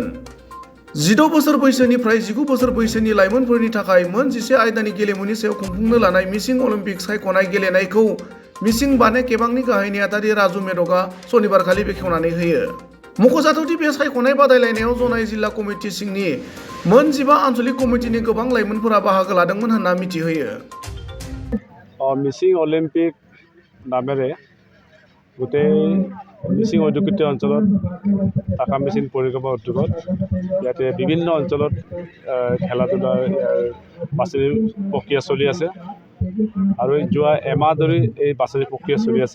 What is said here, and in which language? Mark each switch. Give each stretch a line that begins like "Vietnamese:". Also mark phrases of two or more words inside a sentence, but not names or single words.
Bodo: 16 बोसोर बैसोनिफ्राय 19 बोसोर बैसोनि लाइमोनफोरनि थाखाय मोन 11 आयदानि गेलेमुनि सायाव खुंफुंनो लानाय मिसिं अलिम्पिक सायख'नाय गेलेनायखौ मिसिं बाने केबांनि गाहाय नेहाथारि राजु मेदकआ सनिबारखालि बेखेवनानै होयो। मख'जाथावदि बे सायख'नाय बादायलायनायाव जनाइ जिल्ला कमिटि सिंनि मोन 15 आन्चलिक कमिटिनि गोबां लाइमोनफोरा बाहागो लादोंमोन होनना मिथिहोयो।
Assamese: मिसिं अलिम्पिक नामेৰে গোটেই মিচিং অধ্যুষিত অঞ্চলত তাকাম মিচিং পৰিক্ৰমা উদ্যোগত ইয়াতে বিভিন্ন অঞ্চলত খেলা ধূলাৰ বাছনিৰ প্ৰক্ৰিয়া চলি আছে আৰু যোৱা এমাহ ধৰি এই বাছনিৰ প্ৰক্ৰিয়া চলি আছে।